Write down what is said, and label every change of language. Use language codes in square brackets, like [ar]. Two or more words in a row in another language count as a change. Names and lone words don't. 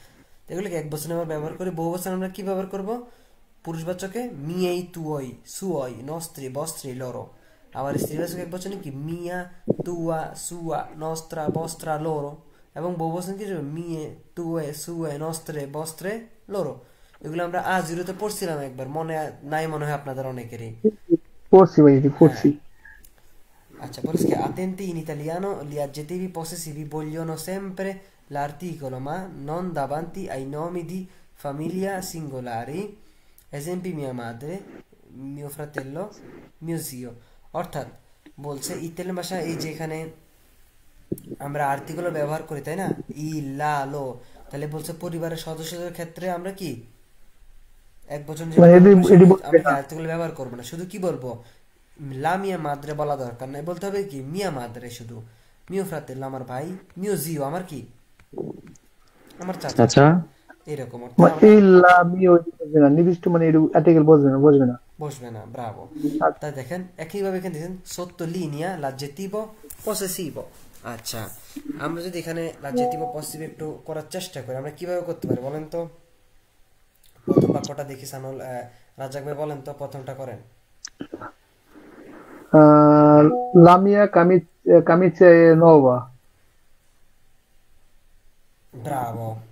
[bn] তো এগুলোকে এক বচনে আমরা ব্যবহার করি, বহু বচনে আমরা কি ব্যবহার করব, পুরুষবাচকে [it] miei, tuoi, suoi, nostri, vostri, loro, [bn] আবার স্ত্রীবাচক এক বচনে কি [it] mia, tua, sua, nostra, vostra, loro, [bn] এবং বহু বচনে কি [it] mie, tue, sue, nostre, vostre, loro. [bn] এগুলো আমরা জিরোতে পড়ছিলাম একবার, মনে নাই মনে হয় আপনাদের অনেকেরই। পড়ছি ভাই, হ্যাঁ, পড়ছি। [hi] अच्छा, [it] poi scrive, attenti, in italiano gli aggettivi possessivi vogliono sempre l'articolo, ma non davanti ai nomi di famiglia singolari. Esempi: mia madre, mio fratello, mio zio. [bn] অর্থাৎ বলছে ইতালিয়ান ভাষা এই যে এখানে আমরা আর্টিকেল ব্যবহার করি, তাই না, [it] i, la, lo, [bn] তাহলে বলছে পরিবারের সদস্যদের ক্ষেত্রে আমরা কি এক বচন যে মানে ব্যবহার করি, এটি আমরা কি আর্টিকেল ব্যবহার করবো না, শুধু কি বলবো, [it] la mia madre [bn] বলা দরকার নাই, বলতে হবে কি [it] mia madre [bn] শুধু, [it] mio fratello [bn] আমার ভাই, [it] mio zio [bn] আমার কি আমার চাচা, আচ্ছা, এরকম অর্থে মানে আমরা এই লামি ওই বসবে না, নির্দিষ্ট মানে এটু আর্টিকেল বসবে না, বসবে না। বসবে না, ব্রাভো। আচ্ছা, তাই দেখেন একইভাবে এখানে দেখেন [it] sottolinea l'aggettivo possessivo। [bn] আচ্ছা, আমরা যদি এখানে [it] l'aggettivo possessivo [bn] একটু করার চেষ্টা করি, আমরা কিভাবে করতে পারি বলেন তো। প্রথম বাক্যটা দেখি সানুল, রাজাক ভাই বলেন তো, প্রথমটা করেন। [it] la mia camicie nova. [bn] ব্রাভো।